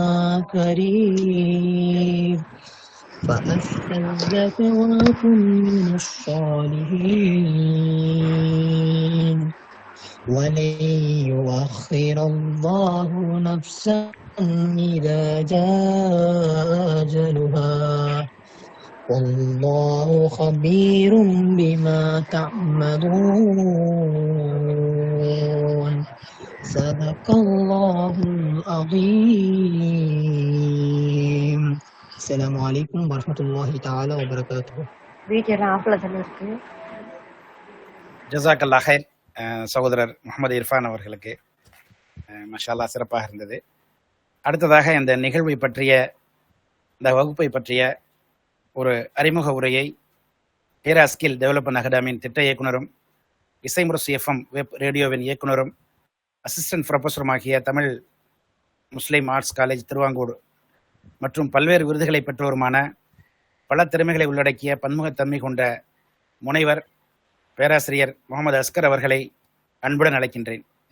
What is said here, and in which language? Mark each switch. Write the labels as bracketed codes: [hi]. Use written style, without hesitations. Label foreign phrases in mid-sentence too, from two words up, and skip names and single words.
[ar] قريب فأصدق وأكن من الصالحين ولن يؤخر الله نفسا إذا جاء أجلها والله خبير بما تعملون. صدق الله العظيم. السلام عليكم ورحمة الله تعالى وبركاته. جزاك الله خير. [ta] சகோதரர் முகமது இர்ஃபான் அவர்களுக்கு மஷால்லா சிறப்பாக இருந்தது. அடுத்ததாக இந்த நிகழ்வை பற்றிய இந்த வகுப்பை பற்றிய ஒரு அறிமுக உரையை ஹீரா ஸ்கில் டெவலப்மெண்ட் அகாடமியின் திட்ட இயக்குனரும் இசைமுரசு FM வெப் ரேடியோவின் இயக்குனரும் [en] assistant professorumaagiya [ta] தமிழ் முஸ்லீம் ஆர்ட்ஸ் காலேஜ் திருவாங்கூர் மற்றும் பல்வேறு விருதுகளை பெற்றோருமான பல திறமைகளை உள்ளடக்கிய பன்முகத்தன்மை கொண்ட முனைவர் பேராசிரியர் முகமது அஸ்கர் அவர்களை அன்புடன் அழைக்கின்றேன்.